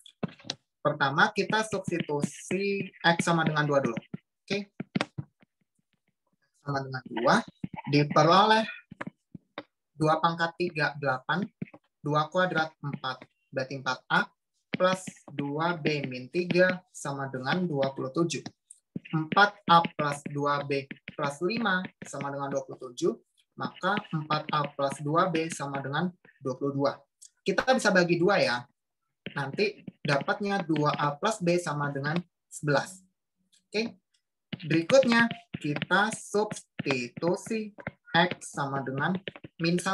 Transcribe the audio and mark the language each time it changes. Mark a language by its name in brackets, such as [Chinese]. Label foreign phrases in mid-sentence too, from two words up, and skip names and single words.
[Indonesian] Pertama kita substitusi X sama dengan 2 dulu. Oke. Sama dengan 2 diperoleh 2 pangkat 3, 8. 2 kuadrat 4. Berarti 4A plus 2B min 3 sama dengan 27. 4A plus 2B plus 5 sama dengan 27. Maka 4A plus 2B sama dengan 22. Kita bisa bagi 2 ya. Nanti dapatnya 2A plus B sama dengan 11. Oke. Berikutnya kita substitusi X sama dengan min 1.